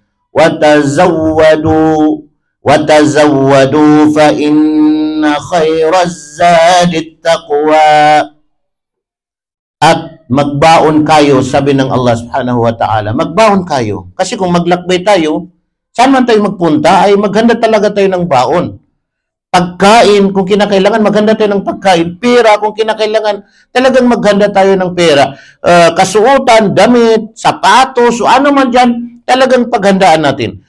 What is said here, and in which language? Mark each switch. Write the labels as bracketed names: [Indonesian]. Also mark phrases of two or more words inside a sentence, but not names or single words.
[Arabic] وَتَزَوَّدُوا فَإِنَّ خَيْرَ الزَّادِ التَّقْوَى. [Filipino] At magbaon kayo, sabi ng Allah [Arabic] سبحانه وتعالى. [Filipino] Magbaon kayo. Kasi kung maglakbay tayo, saan man tayo magpunta, ay maghanda talaga tayo ng baon. Pagkain, kung kinakailangan, maghanda tayo ng pagkain. Pera, kung kinakailangan, talagang maghanda tayo ng pera. Kasuotan, damit, sapatos, o ano man dyan, talagang paghandaan natin.